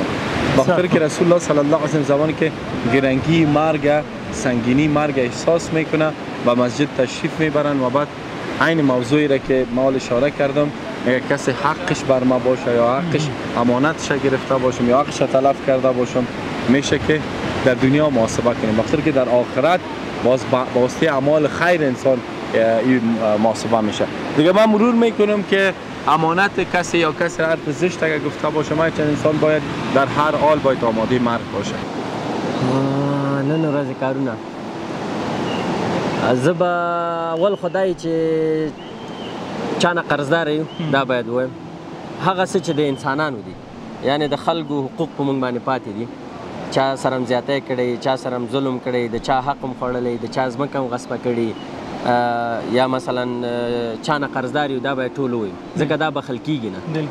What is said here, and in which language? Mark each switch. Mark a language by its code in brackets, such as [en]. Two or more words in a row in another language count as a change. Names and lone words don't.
[fa] بخاطر که [ar] رسول الله صلی الله علیه و سلم [fa] زمانی که گرنگی مرگ، سنگینی مرگ احساس میکنه و مسجد تشریف میبرن و بعد عین موضوعی را که ما اشاره کردم، اگر کسی حقش بر ما باشه یا حقش امانتش گرفته باشم یا حقش تلف کرده باشم، میشه که در دنیا محاسبه کنیم. بخاطر که در آخرت باز با واسطه اعمال خیر انسان این محاسبه میشه. دیگه من مرور میکنم که امانت کسی یا کسی حرف زشت اگر گفته باشه، ما چند انسان باید در هر حال باید آماده مرگ باشه. [ps] نن ورځ کارونه زه به اول خدای چې چانه قرضدار یو دا باید ووایم، هغه څه چې د انسانانو دي، یعنی د خلکو حقوق په موږ باندې پاتې دي، چا سره هم زیاتی کړی، چا سره هم ظلم کړی، د چا حق هم خوړلی، د چا ځمکه هم غصبه کړې، یا مثلا چانه قرضدار یو دا باید ټول ووایو، ځکه دا بخښل کېږي نه.